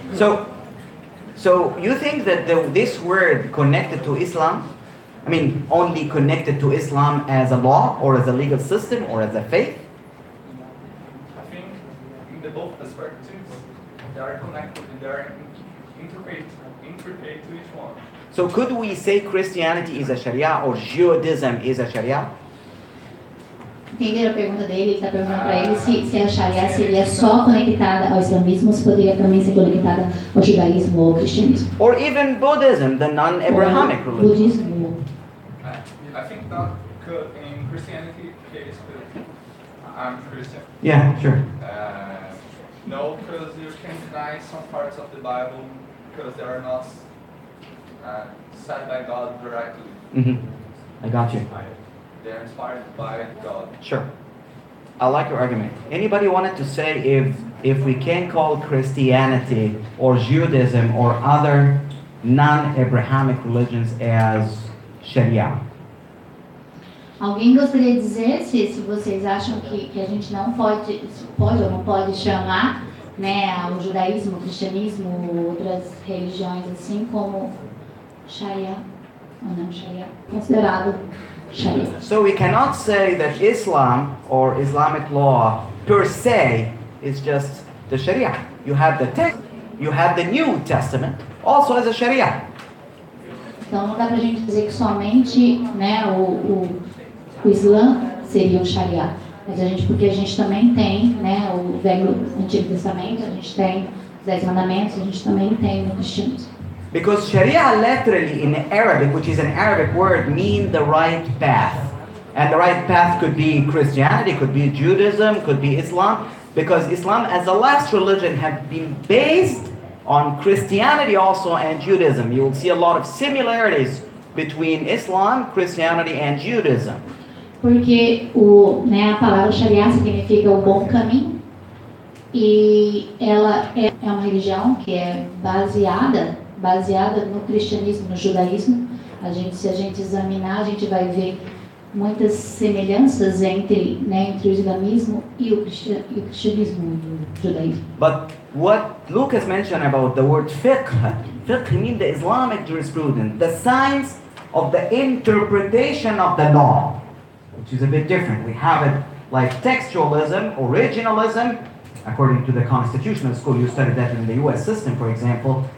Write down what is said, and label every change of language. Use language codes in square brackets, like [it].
[en] So you think that this word connected to Islam, I mean, only connected to Islam as a law or as a legal system or as a faith? I think in the both perspectives, they are connected and they are intricate to each one. So could we say Christianity is a Sharia or Judaism is a Sharia? [pt] Entenderam a pergunta dele? Ele está perguntando para ele se a Sharia seria só conectada ao islamismo, se poderia também ser conectada ao judaísmo ou ao cristianismo. [en] Or even Buddhism, the non-Abrahamic [pt] Ou [en] religion? [pt] budismo. [en] I think not good in Christianity case, but I'm Christian. Yeah, sure. No, because you can deny some parts of the Bible because they are not said by God directly. Mm-hmm. I got you. They are inspired by God. Sure. I like your argument. Anybody wanted to say if we can call Christianity or Judaism or other non-Abrahamic religions as Sharia. [pt] Alguém gostaria de dizer se vocês acham que a gente não pode ou não pode chamar, né, o judaísmo, o cristianismo, outras religiões assim como Sharia ou não Sharia, considerado Sharia. [en] So we cannot say that Islam or Islamic law per se is just the Sharia. You have the text, you have the New Testament also as a Sharia. [pt] Então não dá pra gente dizer que somente, né, o Islã seria um Sharia, mas porque a gente também tem, né, o Antigo Testamento, a gente tem os 10 Mandamentos, a gente também tem no cristianismo. [en] Because Sharia literally in Arabic, which is an Arabic word, means the right path. And the right path could be Christianity, could be Judaism, could be Islam, because Islam as the last religion have been based on Christianity also and Judaism. You will see a lot of similarities between Islam, Christianity and Judaism. [pt] Porque a palavra Sharia significa o bom caminho e ela é uma religião que é baseada no cristianismo, no judaísmo. Se a gente examinar, a gente vai ver muitas semelhanças entre o islamismo e o cristianismo e o judaísmo. [en] But what Lucas mentioned about the word fiqh means the Islamic jurisprudence, the science of the interpretation of the law, which is a bit different. We have it like textualism, originalism. According to the constitutional school, you studied that in the US system, for example.